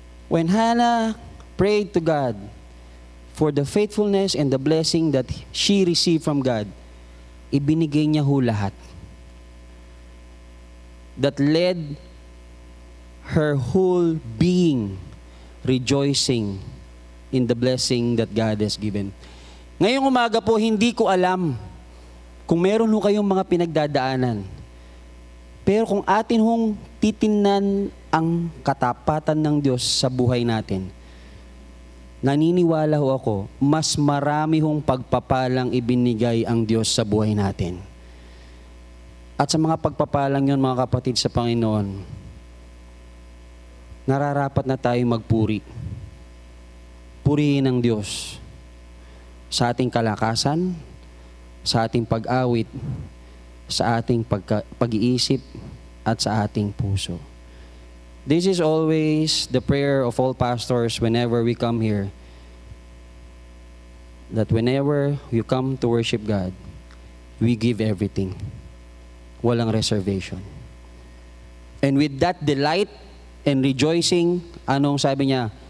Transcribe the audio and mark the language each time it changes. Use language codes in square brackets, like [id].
[en] When Hannah prayed to God for the faithfulness and the blessing that she received from God, [tl] ibinigay niya ho lahat. [en] That led her whole being rejoicing in the blessing that God has given. [tl] Ngayong umaga po, hindi ko alam kung meron ho kayong mga pinagdadaanan. Pero kung atin hong titingnan ang katapatan ng Diyos sa buhay natin, naniniwala ho ako, mas marami hong pagpapalang ibinigay ang Diyos sa buhay natin. At sa mga pagpapalang yun, mga kapatid sa Panginoon, nararapat na tayo magpuri. Purihin ang Diyos sa ating kalakasan, sa ating pag-awit, sa ating pag-iisip, at sa ating puso. [en] This is always the prayer of all pastors whenever we come here. That whenever you come to worship God, we give everything. [tl] Walang [en] reservation. And with that delight and rejoicing, [tl] anong sabi niya?